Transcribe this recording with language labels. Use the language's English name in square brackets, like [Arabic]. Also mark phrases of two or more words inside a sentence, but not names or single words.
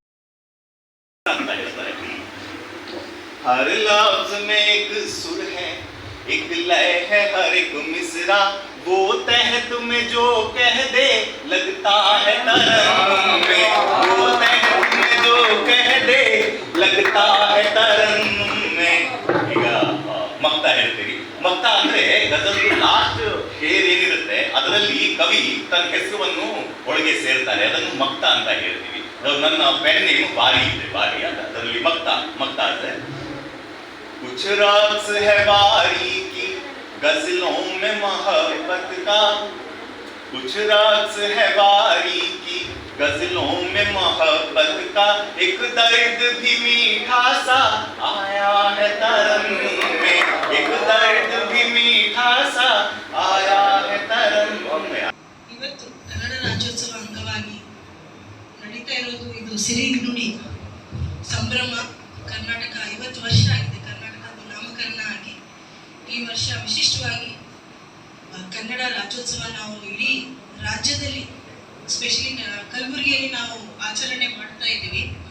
[Urdu] ہر لفظ میں ایک سُر ہے، ایک لے ہے، ہر ایک مصرع وہ تحت میں جو کہہ دے لگتا ہے ترنم میں، وہ تحت میں جو کہہ دے لگتا ہے ترنم میں. [Kannada] ಈಗ ಮಕ್ತ ಹೇಳ್ತೀರಿ, ಮಕ್ತ ಅಂದ್ರೆ ಗಜಲ್ ಲಾಸ್ಟ್ ಶೇರ್ ಏನಿರುತ್ತೆ ಅದರಲ್ಲಿ ಕವಿ ತನ್ನ ಹೆಸರನ್ನು ಒಳಗೆ ಸೇರ್ತಾರೆ, ಅದನ್ನು ಮಕ್ತ ಅಂತ ಹೇಳ್ತೀವಿ. ನನ್ನ ಪೆನ್ ನೇಮ್ ಬಾರಿ ಇದೆ, ಬಾರಿ ಅಂತ ಅದರಲ್ಲಿ ಮಕ್ತ ಅಂದ್ರೆ [Urdu] کچھ راز ہے باری کی غزلوں میں محبت کا، کچھ راز ہے باری کی غزلوں میں محبت کا، ایک درد بھی میٹھا سا آیا ہے ترنم میں، ایک درد بھی میٹھا سا آیا ہے ترنم میں. [Kannada] ಇವತ್ತು ಕನ್ನಡ ರಾಜ್ಯೋತ್ಸವ ಅಂಗವಾಗಿ ನಡೀತಾ ಇರೋದು ಇದು ಸಿರಿನುಡಿ ಸಂಭ್ರಮ. ಕರ್ನಾಟಕ 50 ವರ್ಷ ಆಗಿದೆ ಕರ್ನಾಟಕದ ನಾಮಕರಣ ಆಗಿ. ಈ ವರ್ಷ ವಿಶಿಷ್ಟವಾಗಿ ಕನ್ನಡ ರಾಜ್ಯೋತ್ಸವ ನಾವು ಇಡೀ ರಾಜ್ಯದಲ್ಲಿ, ಎಸ್ಪೆಷಲಿ ಕಲಬುರಗಿಯಲ್ಲಿ ನಾವು ಆಚರಣೆ ಮಾಡ್ತಾ ಇದ್ದೀವಿ.